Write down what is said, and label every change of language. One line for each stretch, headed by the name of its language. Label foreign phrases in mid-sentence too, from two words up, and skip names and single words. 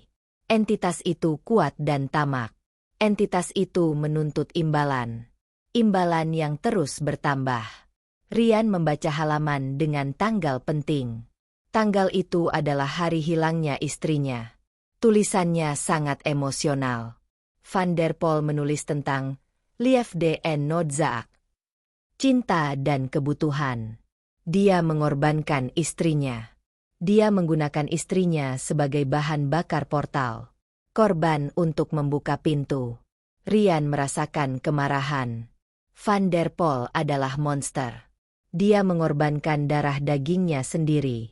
Indonesian: Entitas itu kuat dan tamak. Entitas itu menuntut imbalan. Imbalan yang terus bertambah. Rian membaca halaman dengan tanggal penting. Tanggal itu adalah hari hilangnya istrinya. Tulisannya sangat emosional. Van der Pol menulis tentang
Dutch: Liefde en noodzaak.
Indonesian: Cinta dan kebutuhan. Dia mengorbankan istrinya. Dia menggunakan istrinya sebagai bahan bakar portal. Korban untuk membuka pintu. Rian merasakan kemarahan. Van der Pol adalah monster. Dia mengorbankan darah dagingnya sendiri.